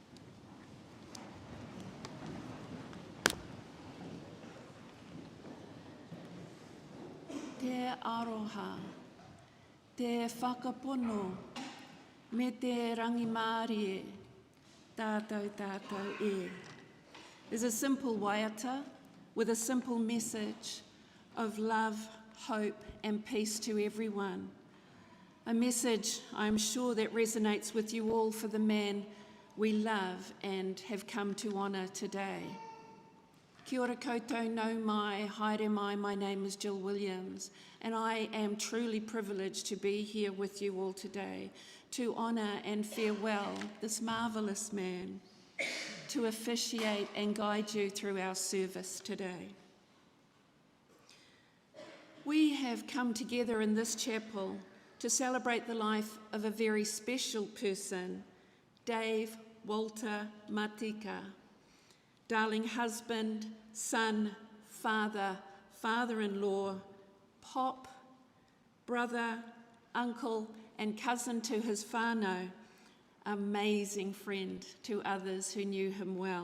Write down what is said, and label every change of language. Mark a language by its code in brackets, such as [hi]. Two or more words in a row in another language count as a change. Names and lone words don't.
[mi] Te aroha, te whakapono, me te rangimārie, tātou e. [en] Is a simple waiata with a simple message of love, hope and peace to everyone. A message, I'm sure, that resonates with you all for the man we love and have come to honour today. [mi] Kia ora koutou nau mai, haere mai, [en] my name is Jill Williams, and I am truly privileged to be here with you all today to honour and farewell this marvellous man, to officiate and guide you through our service today. We have come together in this chapel to celebrate the life of a very special person, Dave Walter Matika, darling husband, son, father, father-in-law, pop, brother, uncle and cousin to his whānau, amazing friend to others who knew him well.